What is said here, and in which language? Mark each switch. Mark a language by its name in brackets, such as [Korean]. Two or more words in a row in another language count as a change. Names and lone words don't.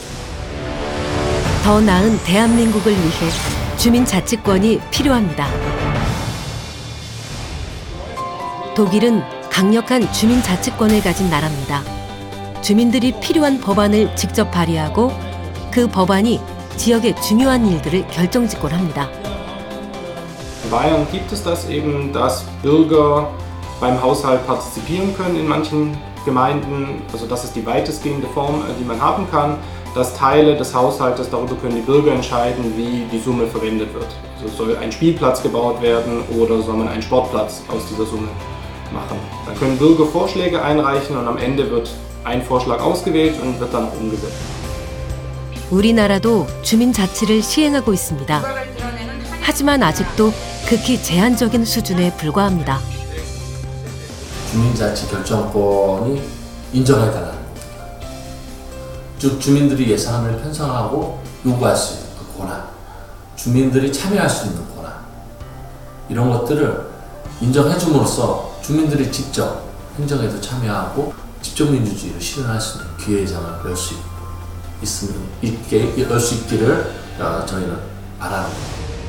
[Korean] 더 나은 대한민국을 위해 주민자치권이 필요합니다. 독일은 강력한 주민자치권을 가진 나라입니다. 주민들이 필요한 법안을 직접 발의하고 그 법안이 지역의 중요한 일들을 결정짓곤합니다. [German] In Bayern gibt es das eben, dass Bürger beim Haushalt partizipieren können in manchen Gemeinden, also das ist die weitestgehende Form, die man haben kann, dass Teile des Haushaltes, darüber können die Bürger entscheiden, wie die Summe verwendet wird. Also soll ein Spielplatz gebaut werden oder soll man einen Sportplatz aus dieser Summe machen. Dann können Bürger Vorschläge einreichen und am Ende wird ein Vorschlag ausgewählt und wird dann auch umgesetzt. [Korean] 우리나라도 주민자치를 시행하고 있습니다. 하지만 아직도 극히 제한적인 수준에 불과합니다. 주민자치 결정권이 인정해달라는 겁니다. 즉 주민들이 예산을 편성하고 요구할 수 있는 그 권한, 주민들이 참여할 수 있는 권한, 이런 것들을 인정해줌으로써 주민들이 직접 행정에도 참여하고 직접 민주주의를 실현할 수 있는 기회의 장을 열 수 있기를 저희는 바라는 겁니다.